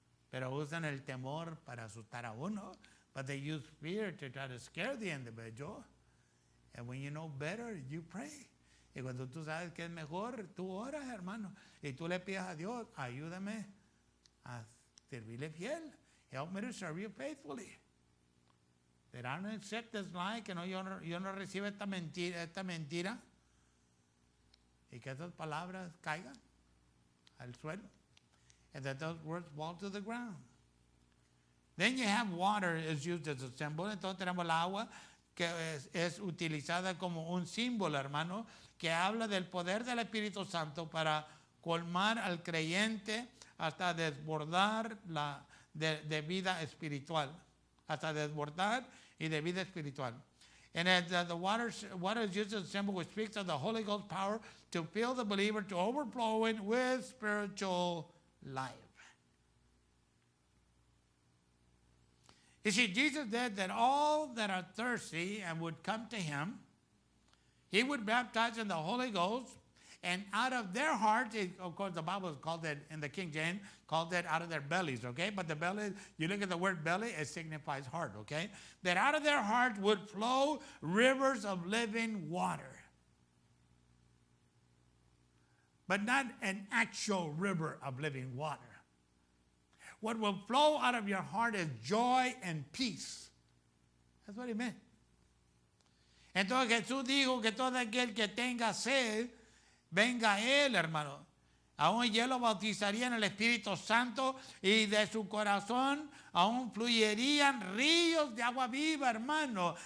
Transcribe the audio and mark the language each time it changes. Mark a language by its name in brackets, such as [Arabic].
[Spanish] Pero usan el temor para asustar a uno. [English] But they use fear to try to scare the individual. And when you know better, you pray. [Spanish] Y cuando tú sabes que es mejor, tú oras, hermano. Y tú le pides a Dios, ayúdame a servirle fiel. [English] Help me to serve you faithfully. That I don't accept this lie, [Spanish] que no, yo no recibo esta mentira. Y que esas palabras caigan al suelo. [English] And that those words fall to the ground. Then you have water is used as a symbol. [Spanish] Entonces tenemos el agua que es utilizada como un símbolo, hermano, que habla del poder del Espíritu Santo para colmar al creyente hasta desbordar de vida espiritual. Hasta desbordar y de vida espiritual. [English] And the water is used as a symbol which speaks of the Holy Ghost power to fill the believer to overflowing with spiritual life. You see, Jesus said that all that are thirsty and would come to him, he would baptize in the Holy Ghost, and out of their hearts, of course, the Bible called it, in the King James, called it out of their bellies, okay? But the belly, you look at the word belly, it signifies heart, okay? That out of their hearts would flow rivers of living water. But not an actual river of living water. What will flow out of your heart is joy and peace. That's what he meant. [Spanish] Entonces Jesús dijo que todo aquel que tenga sed, venga a él, hermano. Aún yo lo bautizaría en el Espíritu Santo y de su corazón aún fluirían ríos de agua viva, hermano.